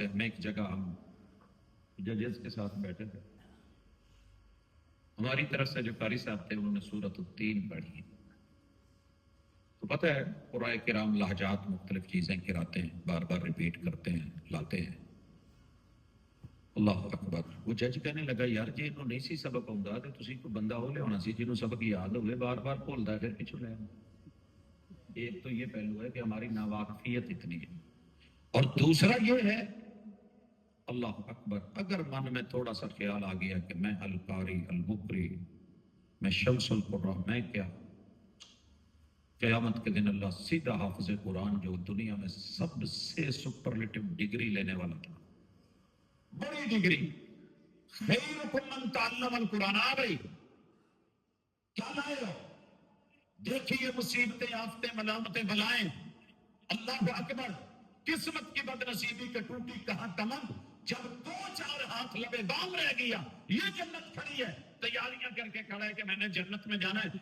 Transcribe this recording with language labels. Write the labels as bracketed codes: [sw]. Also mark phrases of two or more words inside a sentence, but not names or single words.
[ur] میں ایک جگہ ہم ججز کے ساتھ بیٹھے تھے، ہماری طرف سے جو قاری صاحب تھے انہوں نے سورۃ التین پڑھی. تو پتہ ہے قرآن کرام لہجات مختلف چیزیں کراتے ہیں، بار بار ریپیٹ کرتے ہیں، لاتے ہیں. [ar] اللہ اکبر. [ur] وہ جج کہنے لگا [pa] یار جی انہوں نہیں سی سبق آਉਂਦਾ ਤੇ ਤੁਸੀਂ ਕੋਈ ਬੰਦਾ ਹੋ ਲਿਆਉਣਾ ਸੀ ਜਿਹਨੂੰ ਸਬਕ ਯਾਦ ਹੋਵੇ, ਬਾਰ ਬਾਰ ਭੁੱਲਦਾ ਫਿਰ ਪਿੱਛੋਂ ਲੈ. [ur] ایک تو یہ پہلو ہے کہ ہماری ناواقفیت اتنی ہے، اور دوسرا یہ ہے [ar] اللہ اکبر [ur] اگر من میں تھوڑا سا خیال آ گیا کہ میں [ar] القاری المقری، [ur] میں [ar] شمس القرآن، [ur] میں کیا قیامت کے دن اللہ سیدھا حافظ قرآن جو دنیا میں سب سے سپرلیٹو ڈگری لینے والا تھا، بڑی ڈگری، [ar] خیرکم من تعلم القرآن. [ur] آ گئی کیا لائے ہو؟ دیکھیے مصیبتیں، آفتیں، ملامتیں، بلائیں. [ar] اللہ اکبر. [ur] قسمت کی بد نصیبی کے ٹوٹی کہاں کمند، جب 2-4 ہاتھ لبے بام رہ گیا. یہ جنت کھڑی ہے، تیاریاں کر کے کھڑا ہے کہ میں نے جنت میں جانا ہے.